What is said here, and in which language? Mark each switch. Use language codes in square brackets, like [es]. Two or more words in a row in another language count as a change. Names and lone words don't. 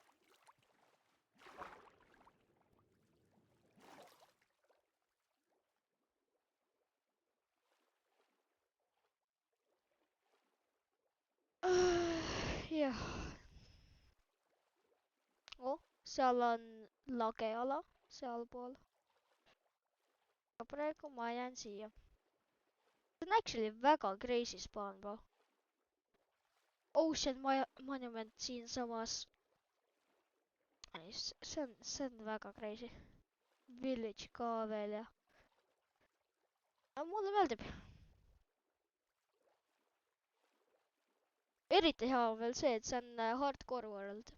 [et] Jah. Oh, seal on lageala, sealpool. Aga praegu ma jään siia. See on actually väga [en] crazy spawn, bro. [et] Ocean Monument siinsamas. See on väga crazy. Village ka veel ja. Aga mulle meeldib. Eriti hea on veel see, et see on [en] hardcore world.